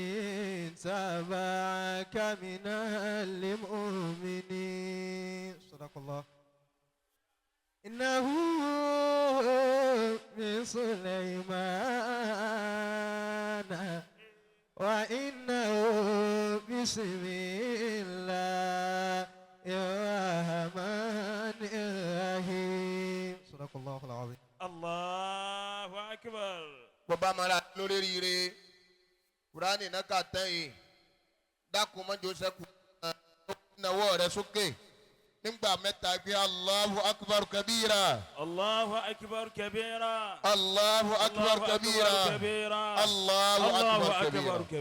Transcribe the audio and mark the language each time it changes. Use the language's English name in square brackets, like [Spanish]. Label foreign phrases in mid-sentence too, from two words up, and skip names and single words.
[Arabic] اتبعك من المؤمنين صدق الله إنه من سليمان وإنه بسم الله الرحمن الرحيم صدق الله العظيم. الله أكبر. [Yoruba] bọ́bá mara lórí rire kúránì náà kà tán yìí dákun mọ́jọ sẹ́kù náwó rẹ̀ sókè nígbà mẹ́ta pé [Arabic] الله أكبر كبيرا. الله أكبر كبيرا. الله أكبر كبيرا. الله أكبر كبيرا.